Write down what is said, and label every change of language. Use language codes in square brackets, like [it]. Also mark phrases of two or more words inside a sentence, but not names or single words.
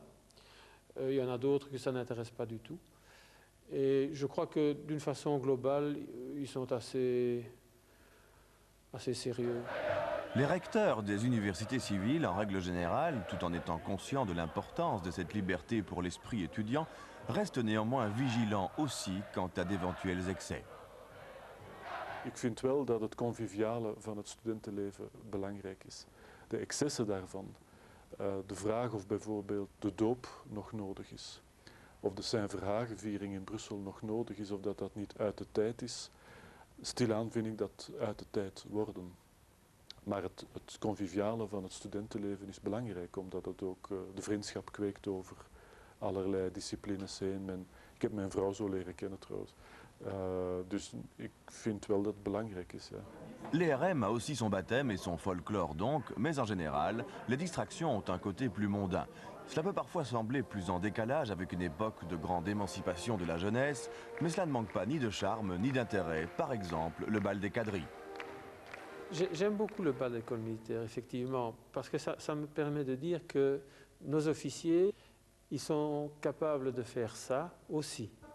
[fr] Il y en a d'autres que ça n'intéresse pas du tout. Et je crois que d'une façon globale, ils sont assez sérieux. Les recteurs des universités civiles, en règle générale, tout en étant conscients de l'importance de cette liberté pour l'esprit étudiant, restent néanmoins vigilants aussi quant à d'éventuels excès. [nl] Ik vind wel dat het conviviale van het studentenleven belangrijk is. De excessen daarvan, de vraag of bijvoorbeeld de doop nog nodig is, of de Saint-Verhagen-viering in Brussel nog nodig is, of dat niet uit de tijd is. Stilaan vind ik dat uit de tijd worden. Maar het conviviale van het studentenleven is belangrijk, omdat het ook de vriendschap kweekt over allerlei disciplines heen. Ik heb mijn vrouw zo leren kennen trouwens. Dus ik vind wel dat het belangrijk is. Ja. [fr] L'ERM a aussi son baptême et son folklore donc, mais en général, les distractions ont un côté plus mondain. Cela peut parfois sembler plus en décalage avec une époque de grande émancipation de la jeunesse, mais cela ne manque pas ni de charme ni d'intérêt. Par exemple, le bal des quadrilles. J'aime beaucoup le bal d'école militaire, effectivement, parce que ça me permet de dire que nos officiers, ils sont capables de faire ça aussi.